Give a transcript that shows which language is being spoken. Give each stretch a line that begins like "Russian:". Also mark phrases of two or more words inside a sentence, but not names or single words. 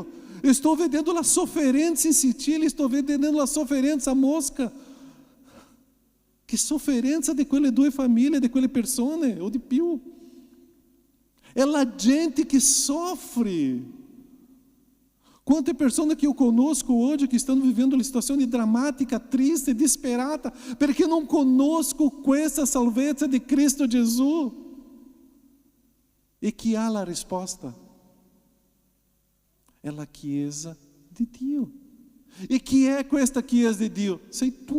Italian: Sto vedendo la sofferenza in Sicilia, sto vedendo la sofferenza a Mosca. Che sofferenza di quelle due famiglie, di quelle persone, o di più. È la gente che soffre. Quante persone che
Portuguese: eu conosco hoje que estão vivendo uma situação dramática, triste,
Italian: disperata, perché non conosco questa salvezza di Cristo Gesù. E chi ha la risposta? È la Chiesa di Dio. E chi è questa Chiesa di Dio? Sei tu.